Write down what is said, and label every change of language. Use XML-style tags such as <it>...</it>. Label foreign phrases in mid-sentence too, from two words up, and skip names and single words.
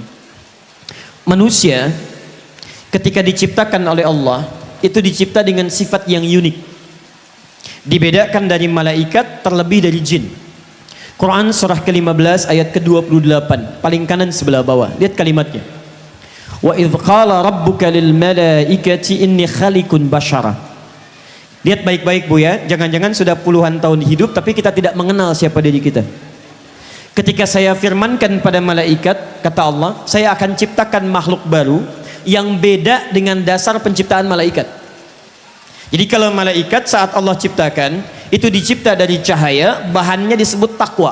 <id>Manusia ketika diciptakan oleh Allah itu dicipta dengan sifat yang unik, dibedakan dari malaikat, terlebih dari jin. Quran surah ke-15 ayat ke-28, paling kanan sebelah bawah. Lihat kalimatnya.</id> <ar>وإذ قال ربك للملائكة إني خالق بشرا.</ar> <id>Lihat baik-baik Bu ya, jangan-jangan sudah puluhan tahun hidup tapi kita tidak mengenal siapa diri kita. Ketika saya firmankan pada malaikat, kata Allah, saya akan ciptakan makhluk baru yang beda dengan dasar penciptaan malaikat. Jadi kalau malaikat saat Allah ciptakan itu dicipta dari cahaya, bahannya disebut takwa.</id>